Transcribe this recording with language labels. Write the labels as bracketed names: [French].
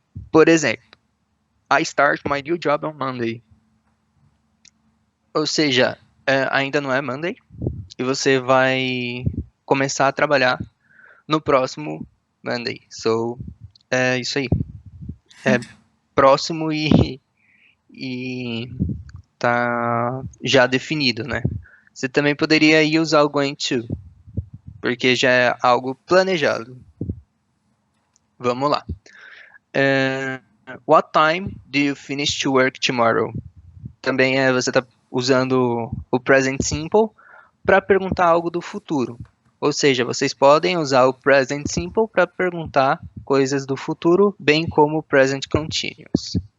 [Portuguese] Por exemplo, [English] I start my new job on Monday. [Portuguese] Ou seja, ainda não é Monday, e você vai começar a trabalhar no próximo Monday. So, é isso aí. É próximo e tá já definido, né? Você também poderia ir usar o going to, porque já é algo planejado. Vamos lá. [English] What time do you finish to work tomorrow? [Portuguese] Também você está usando o present simple para perguntar algo do futuro. Ou seja, vocês podem usar o present simple para perguntar coisas do futuro, bem como o present continuous.